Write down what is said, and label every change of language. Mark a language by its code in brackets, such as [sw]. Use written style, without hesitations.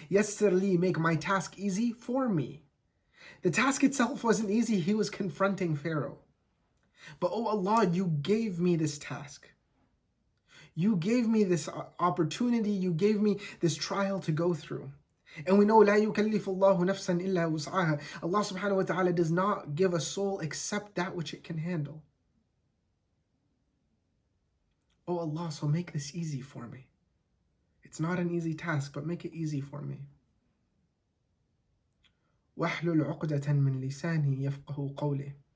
[ar] Yassir li, [en] make my task easy for me. The task itself wasn't easy. He was confronting Pharaoh. But oh Allah, you gave me this task. You gave me this opportunity. You gave me this trial to go through. And we know, [ar] لا يكلف الله نفسا إلا وسعها. [en] Allah subhanahu wa ta'ala does not give a soul except that which it can handle. Oh Allah, so make this easy for me. It's not an easy task, but make it easy for me. [ar] وَاحْلُلْ عُقْدَةً مِّن لِسَانِي يَفْقَهُ قَوْلِي.